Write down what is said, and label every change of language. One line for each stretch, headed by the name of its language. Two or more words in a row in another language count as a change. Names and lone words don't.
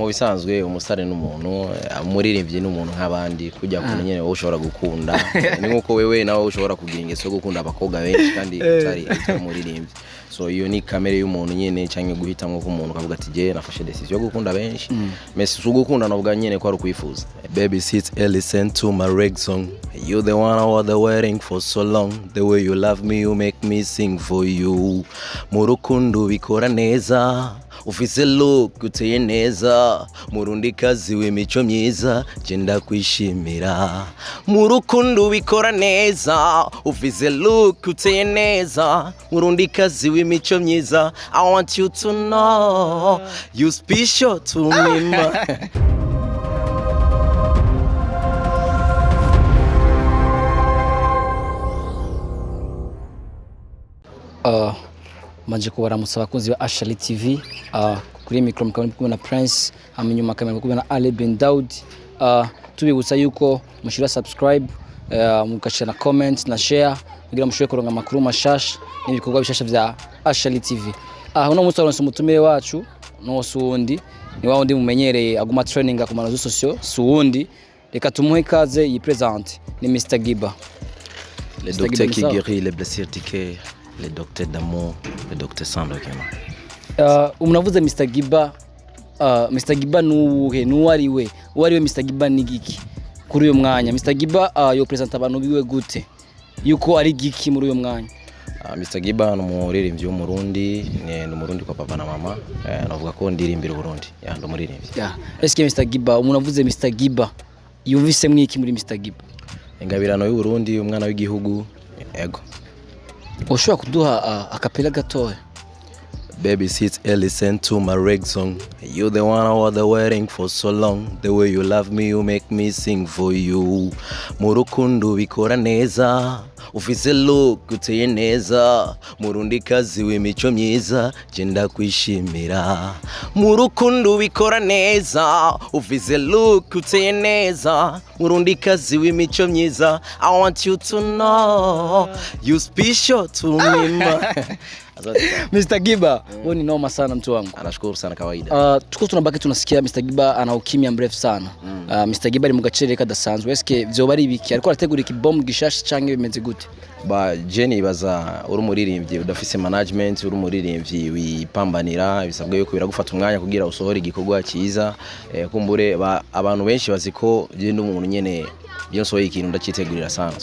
Rundi: Mu bisanzwe umusare n'umuntu, umuririmbyi n'umuntu nk'abandi kujya ku nyene wowe ushobora gukunda. Ni nkuko wewe nawe ushobora kugira ingeso yo gukunda abakobwa benshi kandi utari umuririmbyi. So iyo ni kamere y'umuntu nyene cyangwa guhitamwe ko umuntu kavuga ati je nafashe decision yo gukunda benshi. Messi sugukunda navuga nyene ko ari kwifuza.
English: Baby sit and listen to my reggae song. You the one I was waiting for so long. The way you love me, you make me sing for you.
Rundi: Murukundo bikora neza, ufise look uteye neza. Murundi kazi w'imico myiza, jenda kwishimira. Murukundo bikora neza, ufise look uteye neza. Murundi kazi w'imico myiza.
English: I want you to know you special to me.
Rundi: Manje kubaramutsa abakunzi ba Ashali TV, kuri micro mukabona na Prince, hamenyuma kamera mukabona na Ali Ben Daud. Tubibutsa yuko mushira subscribe, mukashira na comment na share kugira mushobore kuronka amakuru mashasha n'ibikorwa bishasha vya Ashali TV. Uno munsi aronse umutumire wacu no suundi ni wawundi mumenyereye aguma training ku manazo social suundi, reka tumuhe ikaze yi present ni Mr. GIBA.
French: Le docteur qui guérit les blessures du cœur, le docteur d'amour, le docteur sans document.
Rundi: Umunavuze Mr. GIBA, Mr. GIBA nuwariwe Mr. GIBA ni giki kuri uyo mwanya? Mr. GIBA yo present abantu biwe gute yuko ari giki muri uyo mwanya? Mr. GIBA n'umuririmbyi w'umurundi, ni umurundi kwa papa na mama, navuga ko ndirimbira Burundi. Ndo umuririmbyi. Eske Mr. GIBA, umunavuze Mr. GIBA yumvise mwiki muri Mr. GIBA? Ingabirano y'u Burundi, umwana w'igihugu, ego. Ushobora kuduha akapela gatoya?
English: Baby sit and listen to my reggae song. You the one I was waiting for so long. The way you love me, you make me sing for you.
Rundi: Murukundo bikora neza, ufise look uteye neza. Murundi kazi w'imico myiza, jenda kwishimira. Murukundo bikora neza, ufise look uteye neza. Murundi kazi w'imico myiza.
English: I want you to know you special to me.
Swahili: Mr. GIBA, wewe ni noma sana mtu wangu. Anashukuru sana kawaida. Tuko tunabaki tunasikia Mr. GIBA ana ukimya mrefu sana.
Rundi: Mr. GIBA ari mu gacere kadasanzwe. Eske vyoba ari ibiki? Ariko arategura ikibomb gishasha canke bimeze gute? Jenny baza uri umuririmbyi udafise management, uri umuririmbyi wipambanira, bisabwe yuko biragufata umwanya kugira usohore igikorwa cyiza. Kumbure abantu benshi baziko je n'umuntu nyene byose ikintu ndacitegurira sana.